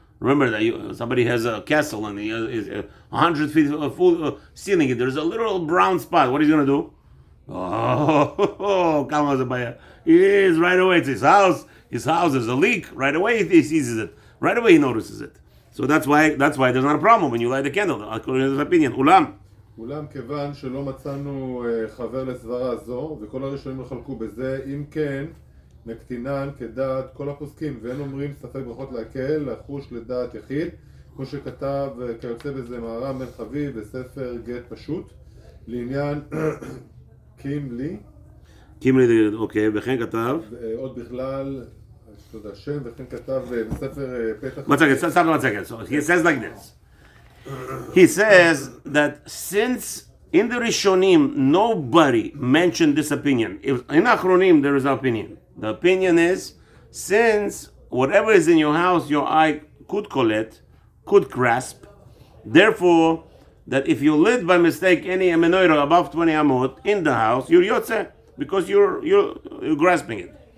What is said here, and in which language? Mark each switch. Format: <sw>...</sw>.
<en>Remember that somebody has a castle and he is 100 feet full ceiling. There's a little brown spot. What is he gonna do? Oh, Kalmazabaya. He is right away. It's his house. His house is a leak. Right away he sees it. Right away he notices it. So that's why there's not a problem when you light the candle. According to his opinion, Ulam.</en> <he>אולם כיוון שלא מצאנו חבר לסברה זו, וכל הראשונים יחלקו בזה, אם כן, נקטינן כדעת כל הפוסקים, ואין אומרים ספק ברכות להקל, לחוש לדעת יחיד, כמו שכתב כיוצא בזה מהר"ם בן חביב בספר גט פשוט, לעניין קימלי, אוקיי, וכן כתב. עוד בכלל, תודה שם, וכן כתב בספר פתח...</he> <en>One second. So he says like this. He says that since in the Rishonim nobody mentioned this opinion, in Achronim there is an opinion. The opinion is since whatever is in your house your eye could collect, could grasp, therefore that if you lit by mistake any menorah above 20 amot in the house, you're yotze because you're grasping it.</en>